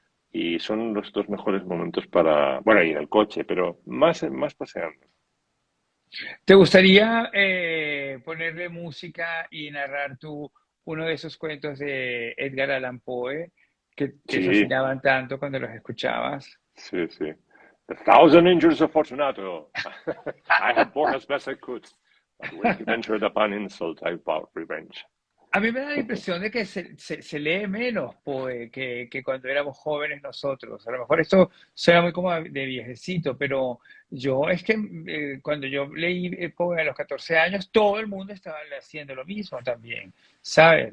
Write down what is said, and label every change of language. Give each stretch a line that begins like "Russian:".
Spanish: Y son los dos mejores momentos para, bueno, ir al coche, pero más paseando. ¿Te gustaría ponerle música y narrar uno de esos cuentos de Edgar Allan Poe que te Sí, fascinaban tanto cuando los escuchabas? sí, sí.
English: The thousand injuries of Fortunato. I have borne as best I could, but when he ventured upon insult, I vowed revenge.
Spanish: A mí me da la impresión de que se lee menos Poe que cuando éramos jóvenes nosotros. A lo mejor esto suena muy como de viejecito, pero yo es que cuando yo leí Poe a los 14 años, todo el mundo estaba haciendo lo mismo también, ¿sabes?